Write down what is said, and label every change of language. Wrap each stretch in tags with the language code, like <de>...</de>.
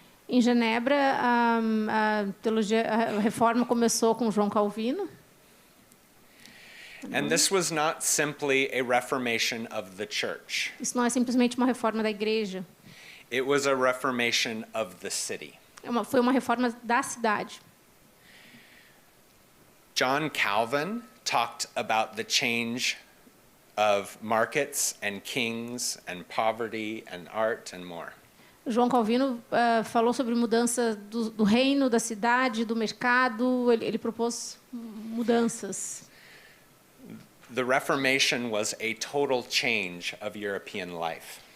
<pt>Em Genebra, a reforma começou com João Calvino.</pt> <en>And this was not simply a reformation of the church.</en> <pt>Isso não é simplesmente uma reforma da igreja.</pt> <en>It was a reformation of the city.</en> <pt>Foi uma reforma da cidade.</pt> <en>John Calvin talked about the change of markets and kings and poverty and art and more.</en> <pt>João Calvino falou sobre mudança do reino, da cidade, do mercado. Ele propôs mudanças.</pt> <en>The Reformation was a total change of European life.</en>